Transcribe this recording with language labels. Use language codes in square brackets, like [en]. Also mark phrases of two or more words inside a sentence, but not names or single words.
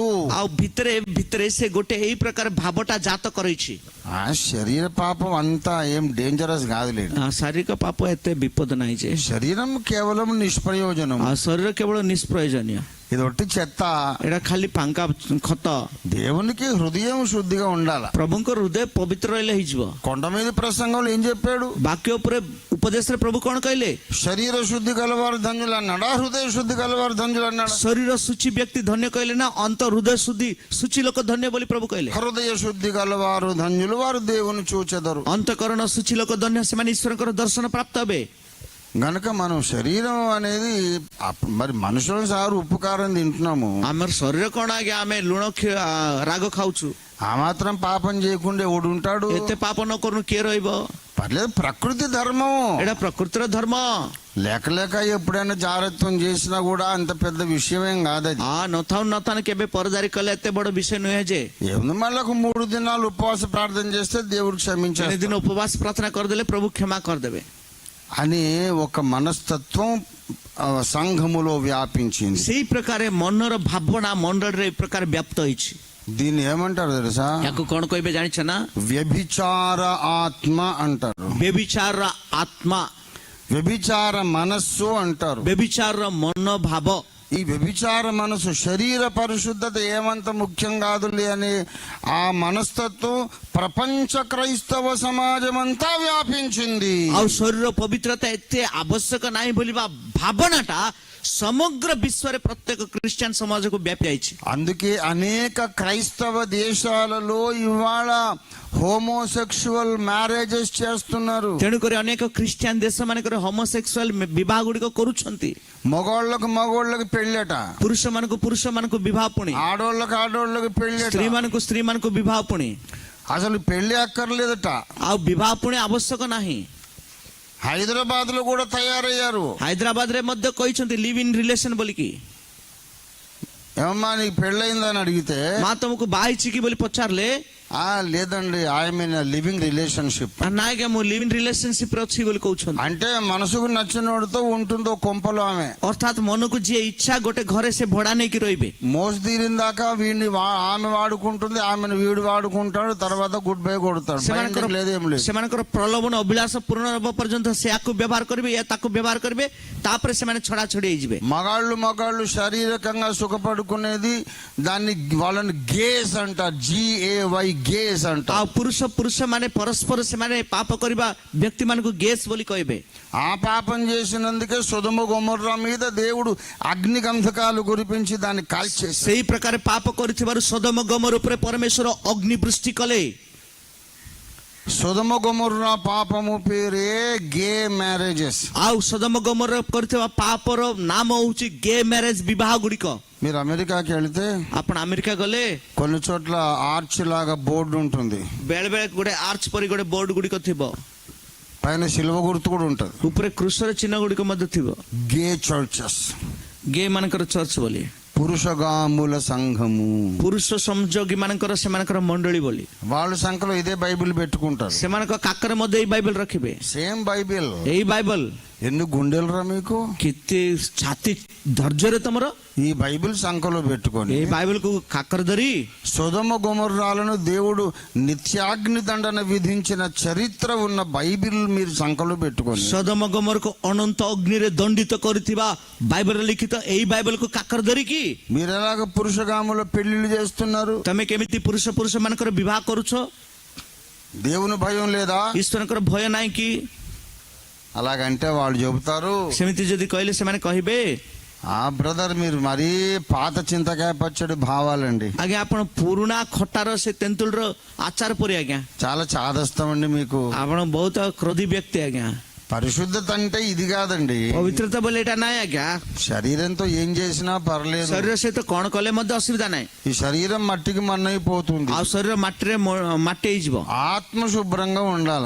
[or] ଆଉ ଭିତରେ ଭିତରେ ସେ ଗୋଟେ ଏଇ ପ୍ରକାର ଭାବଟା ଜାତ କରିଛି. [te] ఆ శరీర పాపం అంతా ఏం డేంజరస్ కాదులేదు. [or] ଶାରୀରିକ ପାପ ଏତେ ବିପଦ ନାହିଁ ଯେ. [te] శరీరం కేవలం నిష్ప్రయోజనం. [or] ଶରୀର କେବଳ ନିଷ୍ପ୍ରୟୋଜନୀୟ. [te] ఇది ఒట్టి చెత్త. [or] ଏଇଟା ଖାଲି ଫାଙ୍କା ଖତ। [te] దేవునికి హృదయం శుద్ధిగా ఉండాల. [or] ପ୍ରଭୁଙ୍କ ହୃଦୟ ପବିତ୍ର ରହିଲେ ହେଇଯିବ। [te] కొండ మీద ప్రసంగంలో ఏం చెప్పాడు? [or] ବାକ୍ୟ ଉପରେ ଉପଦେଶରେ ପ୍ରଭୁ କଣ କହିଲେ? [te] శరీర శుద్ధి గలవారు ధన్యులు అన్నాడా, హృదయ శుద్ధి గలవారు ధన్యులు అన్నాడా? [or] ଶରୀର ଶୁଚି ବ୍ୟକ୍ତି ଧନ୍ୟ କହିଲେ ନା ଅନ୍ତ ହୃଦୟ ଶୁଚି ଲୋକ ଧନ୍ୟ ବୋଲି ପ୍ରଭୁ କହିଲେ? [te] హృదయ శుద్ధి గలవారు ధన్యులు, వారు దేవుని చూచెదరు. [or] ଅନ୍ତକରଣ ଶୁଚି ଲୋକ ଧନ୍ୟ, ସେମାନେ ଈଶ୍ୱରଙ୍କର దర్శନ ପ୍ରାପ୍ତ ହେବେ। [te] గనక మనం శరీరం అనేది మరి మనుషులను సారు ఉప్పు కారం తింటున్నాము. [or] ଆମର ଶରୀର କଣ ଆଜ୍ଞା? ଆମେ ଲୁଣ ରାଗ ଖାଉଛୁ। [te] ఆ మాత్రం పాపం చేయకుండా ఎవడు ఉంటాడు? [or] ଏତେ ପାପ ନ କରୁନୁ କିଏ ରହିବ? [te] పర్లేదు, ప్రకృతి ధర్మం. [or] ଏଇଟା ପ୍ରକୃତିର ଧର୍ମ। [te] లేక లేక ఎప్పుడైనా జాగ్రత్తం చేసినా కూడా అంత పెద్ద విషయమేం కాదది. [or] ନଥାଉ କେବେ పరదారి కଲେ ଏତେ ବଡ ବିଷୟ ନୁହେଁ ଯେ। [te] ఏముంది, మళ్ళీ 3 దినాలు ఉపవాస ప్రార్థన చేస్తే దేవుడు క్షమించాడు. [or] ଦିନ ଉପବାସ ପ୍ରାର୍ଥନା କରିଦେଲେ ପ୍ରଭୁ କ୍ଷମା କରିଦେବେ [te] అని ఒక మనస్తత్వం సంఘములో వ్యాపించింది. [or] ସେଇ ପ୍ରକାର ମନର ଭାବନା ମଣ୍ଡଳରେ ଏ ପ୍ରକାର ବ୍ୟାପ୍ତ ହେଇଛି। [te] దీన్ని ఏమంటారు తెలుసా? [or] ୟାକୁ କଣ କହିବେ ଜାଣିଛ ନା? [te] వ్యభిచార ఆత్మ అంటారు. [or] ବ୍ୟభిଚାରର ଆତ୍ମା, [te] వ్యభిచార మనస్సు అంటారు. [or] ବ୍ୟభిଚାରର ମନୋଭାବ। [te] ఈ వ్యభిచార మనసు శరీర పరిశుద్ధత ఏమంత ముఖ్యం కాదులే అని ఆ మనస్తత్వం ప్రపంచ క్రైస్తవ సమాజం అంతా వ్యాపించింది. [or] ଆଉ ଶରୀର ପବିତ୍ରତା ଏତେ ଆବଶ୍ୟକ ନାହିଁ ବୋଲିବା ଭାବନାଟା ସମଗ୍ର ବିଶ୍ୱରେ ପ୍ରତ୍ୟେକ ଖ୍ରୀଷ୍ଟିଆନ ସମାଜକୁ ବ୍ୟାପି ଯାଇଛି। [te] అందుకే అనేక క్రైస్తవ దేశాలలో ఇవాళ [en] homosexual marriages [te] చేస్తున్నారు. [or] ତେଣୁକରି ଅନେକ ଖ୍ରୀଷ୍ଟିଆନ ଦେଶ ମାନଙ୍କରେ ହୋମୋସେକ୍ସୁଆଲ ବିବାହ ଗୁଡିକ କରୁଛନ୍ତି। [te] మగోళ్ళకి పెళ్ళట, [or] ପୁରୁଷମାନଙ୍କୁ ବିବାହ ପୁଣି, [te] ఆడోళ్ళకి పెళ్ళట, [or] ସ୍ତ୍ରୀମାନଙ୍କୁ ବିବାହ ପୁଣି। [te] అసలు పెళ్లి అక్కర్లేదట, [or] ଆଉ ବିବାହ ପୁଣି ଆବଶ୍ୟକ ନାହିଁ। [te] హైదరాబాద్ లో కూడా తయారయ్యారు. [or] ହାଇଦ୍ରାବାଦରେ ମଧ୍ୟ କହିଛନ୍ତି [en] live in relation [or] ବୋଲିକି। [te] ఏమమ్మా నీకు పెళ్ళయిందని అడిగితే, [or] ମା ତମକୁ ବାହା ହେଇଛି କି ବୋଲି ପଚାରିଲେ, [te] లేదండి, [en] I'm in living relationship. [or] ନା ଆଜ୍ଞା ମୁଁ [en] live in relationship [or] ରେ ଅଛି ବୋଲି କହୁଛନ୍ତି। [te] అంటే మనసుకు నచ్చినోడితో ఉంటుందో కొంపలో ఆమె, [or] ଅର୍ଥାତ୍ ମନକୁ ଯିଏ ଇଚ୍ଛା ଗୋଟେ ଘରେ ସେ ଭଡା ନେଇକି ରହିବେ। [te] మోసు తీరిందాక వీడిని ఆమె వాడుకుంటుంది, ఆమెను వీడు వాడుకుంటాడు, తర్వాత [en] good bye [te] కొడతాడు. లేదేం లేదు. [or] ସେମାନଙ୍କର ପ୍ରଲୋଭନ ଅଭିଳାଷ ପୂରଣ ହେବା ପର୍ଯ୍ୟନ୍ତ ସେ ଆକୁ ବ୍ୟବହାର କରିବେ, ଏ ତାକୁ ବ୍ୟବହାର କରିବେ, ତାପରେ ସେମାନେ ଛଡା ଛଡି ହେଇଯିବେ। [te] మగాళ్ళు శారీరకంగా సుఖపడుకునేది దాన్ని వాళ్ళని గేస్ అంటారు. GAY గేస్ అంటారు. [or] ଆଉ ପୁରୁଷ ମାନେ ପରସ୍ପର ସେମାନେ ପାପ କରିବା ବ୍ୟକ୍ତି ମାନଙ୍କୁ ଗେସ୍ ବୋଲି କହିବେ। [te] ఆ పాపం చేసినందుకే సొదొమ గొమొర్రా మీద దేవుడు అగ్ని గంధకాలు కురిపించి దాన్ని కాల్చేశాడు. [or] ସେଇ ପ୍ରକାର ପାପ କରିଥିବାରୁ ସୋଦମ ଗମର ଉପରେ ପରମେଶ୍ୱର ଅଗ୍ନି ବୃଷ୍ଟି କଲେ। [te] సొదొమ గొమొర్రా పాపము పేరే [en] gay marriages. [or] ଆଉ ସୋଦମ ଗମର କରିଥିବା ପାପର ନାମ ହଉଛି [en] gay marriage, [or] ବିବାହ ଗୁଡିକ। [te] మీరు అమెరికాకి వెళితే [or] ଆପଣ ଆମେରିକା ଗଲେ [te] కొన్ని చోట్ల ఆర్చ్ లాగా బోర్డు ఉంటుంది, [or] ବେଳେ ବେଳେ ଗୋଟେ ଆର୍ଚ ପରି ଗୋଟେ ବୋର୍ଡ ଗୁଡିକ ଥିବ, [te] పైన సిలువ గుర్తు కూడా ఉంటుంది. [or] ଉପରେ କୃଷର ଚିହ୍ନ ଗୁଡିକ ମଧ୍ୟ ଥିବ। [en] gay churches, [or] గే ମାନଙ୍କର ଚର୍ଚ୍ଚ ବୋଲି, [te] పురుషగాముల సంఘము, [or] ପୁରୁଷ ସଂଯୋଗୀ ମାନଙ୍କର ସେମାନଙ୍କର ମଣ୍ଡଳୀ ବୋଲି। [te] వాళ్ళ సంఖ్యలో ఇదే బైబిల్ పెట్టుకుంటారు. [or] ସେମାନଙ୍କ କାକରେ ମଧ୍ୟ ଏଇ ବାଇବେଲ ରଖିବେ, [te] సేమ్ బైబిల్. [or] ଏଇ ବାଇବେଲ। [te] ఎన్ని గుండెలరా మీకు? [or] କେତେ ଛାତି ଧୈର୍ଯ୍ୟରେ ତମର [te] ఈ బైబిల్ సంఖ్యలో పెట్టుకొని [or] ଏଇ ବାଇବେଲକୁ କାକର ଧରି [te] సొదొమ గొమొర్రాలను దేవుడు నిత్యాగ్ని దండన విధించిన చరిత్ర ఉన్న బైబిల్ మీరు సంఖ్యలో పెట్టుకొని [or] ସୋଦମ ଗମରକୁ ଅନନ୍ତ ଅଗ୍ନିରେ ଦଣ୍ଡିତ କରିଥିବା ବାଇବେଲରେ ଲିଖିତ ଏଇ ବାଇବେଲକୁ କାକର ଧରିକି [te] మీరు ఎలాగ పురుషగాముల పెళ్లిళ్ళు చేస్తున్నారు? [or] ତମେ କେମିତି ପୁରୁଷ ମାନଙ୍କର ବିବାହ କରୁଛ? [te] దేవుని భయం లేదా? [or] ଈଶ୍ୱରଙ୍କର ଭୟ ନାହିଁ କି? [te] అలాగంటే వాళ్ళు చెబుతారు, [or] ସେମିତି ଯଦି କହିଲେ ସେମାନେ କହିବେ, [te] బ్రదర్ మీరు మరీ పాత చింతకాయ పచ్చడి భావాలండి, [or] ଆଜ୍ଞା ଆପଣ ପୁରୁଣା ଖଟାର ସେ ତେନ୍ତୁଳିର ଆଚାର ପରି ଆଜ୍ଞା, [te] చాలా చాదస్తామండి మీకు. [or] ଆପଣ ବହୁତ କ୍ରୋଧୀ ବ୍ୟକ୍ତି ଆଜ୍ଞା। [te] పరిశుద్ధత అంటే ఇది కాదండి. [or] ପବିତ୍ରତା ବୋଲି ଏଇଟା ନାହିଁ ଆଜ୍ଞା। [te] శరీరంతో ఏం చేసినా పర్లేదు, [or] ଶରୀର ସହିତ କଣ କଲେ ମଧ୍ୟ ଅସୁବିଧା ନାହିଁ। [te] ఈ శరీరం మట్టికి మన్నైపోతుంది. [or] ଆଉ ଶରୀର ମାଟିରେ ମାଟି ହେଇଯିବ। [te] ఆత్మ శుభ్రంగా ఉండాలి,